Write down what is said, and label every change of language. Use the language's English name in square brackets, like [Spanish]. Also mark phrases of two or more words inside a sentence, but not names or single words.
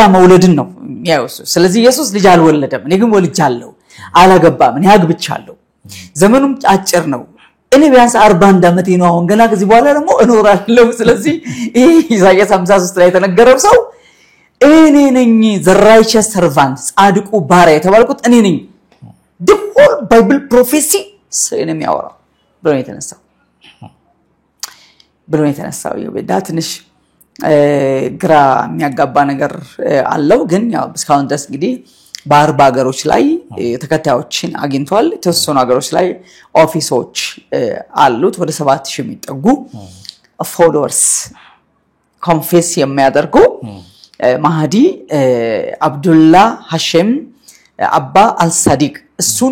[Amharic] መውለድን ነው ያው ስለዚህ ኢየሱስ ልጅ አልወለደም እኔ ግን ወልጃለሁ አላገባም እኔ አግብቻለሁ ዘመኑም አጭር ነው እኔ ቢያንስ 41 ዓመቴ ነው አሁን ገና ከዚህ በኋላ ደግሞ እኖራለሁ ስለዚህ ኢሳይያስ 53 ላይ የተነገረው ሰው እኔ ነኝ [English] the righteous servant [Amharic] ጻድቁ ባሪያ የተባልኩት እኔ ነኝ [English] the whole bible prophecy [Amharic] ስለኔ የሚያወራው ብሎ የተነሳው ይበዳ ትንሽ ግራ የሚያጋባ ነገር አለው ግን ያው እስካሁን ድረስ እንግዲህ በ40 ሀገሮች ላይ ተከታዮችን አግኝቷል የተወሰኑ ሀገሮች ላይ ኦፊሶች አሉት ወደ 7000 የሚጠጉ [English] followers confess [Amharic] የሚያደርጉ ማህዲ አብዱላህ ሐሽም አባ አልሳዲቅ እሱን